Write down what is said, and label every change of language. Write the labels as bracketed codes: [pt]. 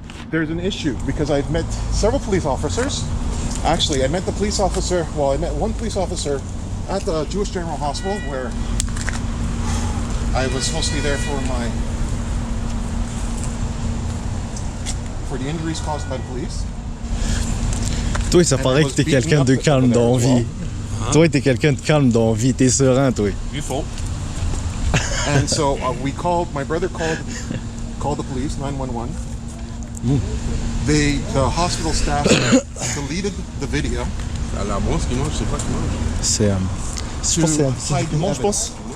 [en] There's an issue because I've met several police officers. Actually, I met the police officer, well, I met one police officer at the Jewish General Hospital where I was supposed to be there for the injuries caused by the police. [fr] Toi, ça paraît que t'es quelqu'un de calme dans la vie. Toi, t'es quelqu'un de calme dans la vie. T'es serein, toi. [en] Beautiful. And so my brother called the police, 911. The hospital staff deleted the video. [fr] C'est. Je pense que c'est [en] hide the [fr] je pense.